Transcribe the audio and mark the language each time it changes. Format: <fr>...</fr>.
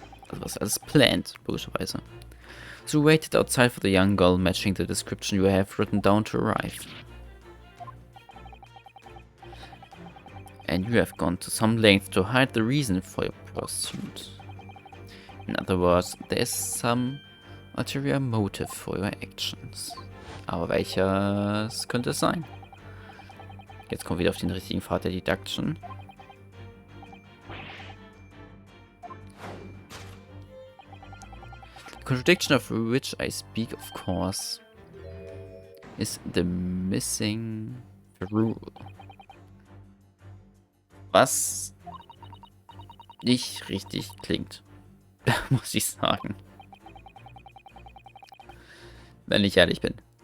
<de>Das</de> <en>was alles planned,</en> <de>logischerweise.</de> <en>So waited outside for the young girl matching the description you have written down to arrive. And you have gone to some length to hide the reason for your pursuit. In other words, there is some ulterior motive for your actions.</en> <de>Aber welches könnte es sein? Jetzt kommen wir wieder auf den richtigen Pfad der Deduction.</de> <en>The contradiction of which I speak, of course, is the missing rule.</en> <de>Was nicht richtig klingt, muss ich sagen. Wenn ich ehrlich bin.</de>